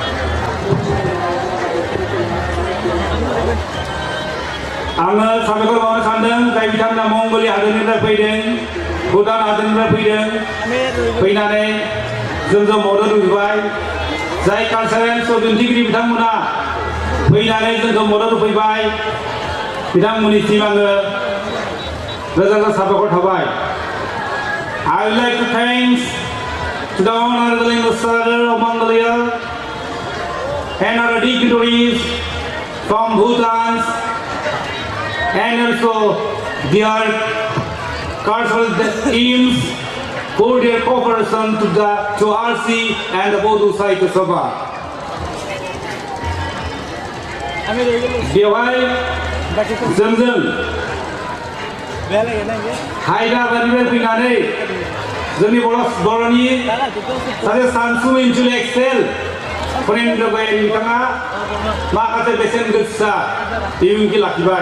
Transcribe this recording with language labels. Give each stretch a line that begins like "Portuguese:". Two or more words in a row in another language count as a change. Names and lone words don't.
Bodo: आङो साबायखर बावनो सानदों जाय बिथांमोना मंग'लिया हादोरनिफ्राय फैदों भुटान हादोरनिफ्राय फैदों फैनानै जोंजों मदद होफैबाय जाय
English: cultural show
Bodo: दिन्थिगिरि बिथांमोना फैनानै जोंखौ मदद होफैबाय बिथांमोननिसिम आङो रोजा रोजा साबायखर थाबाय।
English: I would like to thank to the Honorable Ambassador of Mongolia and our dignitaries from Bhutan and also their cultural teams for their cooperation to RC and the Bodo Sahitya Sabha.
Bodo: बेवहाय जोंजों हायद्राबादनिफ्राय फैनानै जोंनि बर'नि सासे सानसु इन्टेलेक्सुयेल फरेन्द्र गयारि बिथाङा माखासे बेसेन गोसा बिबुंथि लाखिबाय।